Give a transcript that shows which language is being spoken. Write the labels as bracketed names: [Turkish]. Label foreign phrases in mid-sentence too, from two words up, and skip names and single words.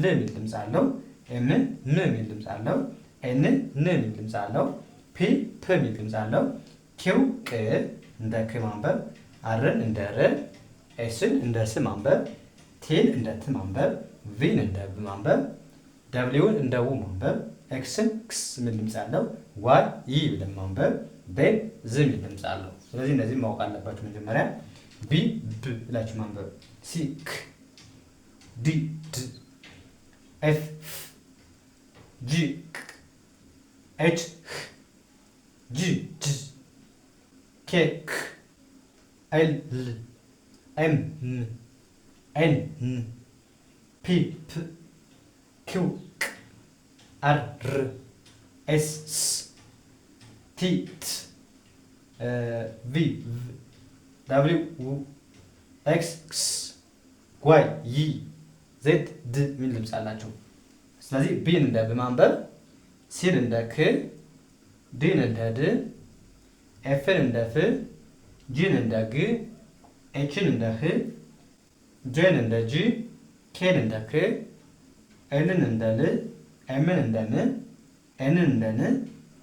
[Amharic] የሚል ድምጽ አለው። ኤም ም የሚል ድምጽ አለው። ኤን ን የሚል ድምጽ አለው። ፒ ፕ የሚል ድምጽ አለው። ኪው ቅ እንደ ክ ማንበብ። አርን እንደ ር፣ ኤስን እንደ ስ ማንበብ። ቲን እንደ ት ማንበብ። ቪን እንደ ብ ማንበብ። ደብሊውን እንደ ው ማንበብ። ኤክስን ክስ የሚል ድምጽ አለው። ዋይ ይ ብለን ማንበብ። ቤን ዝ የሚል ድምጽ አለው። ስለዚህ እነዚህ ማወቅ አለባችሁ መጀመሪያ። ቢ ብ ብላችሁ ማንበብ። ሲ ክ፣ ዲ ድ፣ ኤፍ ፍ፣ ጂ ክ፣ ኤች ህ፣ ጂ ጅ፣ ኬ ክ፣ ኤል ል፣ ኤም ም፣ ኤን ን፣ ፒ ፕ፣ ኪው ቅ፣ አር ር፣ ኤስ ስ፣ ቲ ት፣ ቪ ቭ፣ ዳብሊው ው፣ ኤክስ ክስ፣ ዋይ ይ፣ ዜድ ድ የሚል ድምጽ አላቸው። ስለዚህ ቢን እንደ ብ ማንበብ። ሲን እንደ ክ፣ ዲን እንደ ድ፣ ኤፍን እንደ ፍ፣ ጂን እንደ ግ፣ ኤችን እንደ ህ፣ ጄን እንደ ጂ፣ ኬን እንደ ክ፣ ኤልን እንደ ል፣ ኤምን እንደ ም፣ ኤንን እንደ ን፣